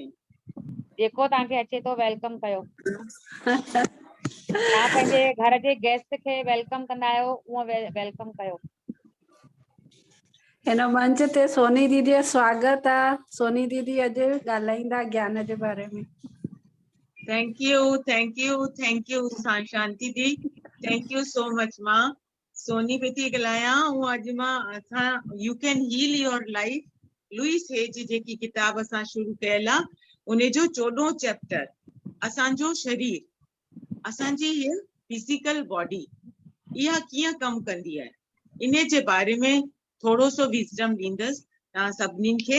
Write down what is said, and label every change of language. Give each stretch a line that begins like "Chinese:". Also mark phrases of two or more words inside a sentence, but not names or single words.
Sindhi: जेको तव्हांखे अचे तो वेलकम कयो। तव्हां पंहिंजे घर जे गेस्ट खे वेलकम कंदा आहियो, उहो वेलकम कयो। हिन मंच ते सोनी दीदी जो स्वागत आहे। सोनी दीदी अॼु ॻाल्हाईंदा ज्ञान जे बारे में।
English: Thank you Shanti di, Thank you so much.
Sindhi: मां सोनी पई थी ॻाल्हायां। अॼु मां असां यू कैन हील योर लाइफ लुइस हे जी जेकी किताब असां शुरू कयल आहे उन जो 14 चैप्टर असांजो शरीर, असांजी हीअ
English: physical body
Sindhi: इहा कीअं कमु कंदी आहे इन जे बारे में थोरो सो विज़डम ॾींदसि तव्हां सभिनीनि खे।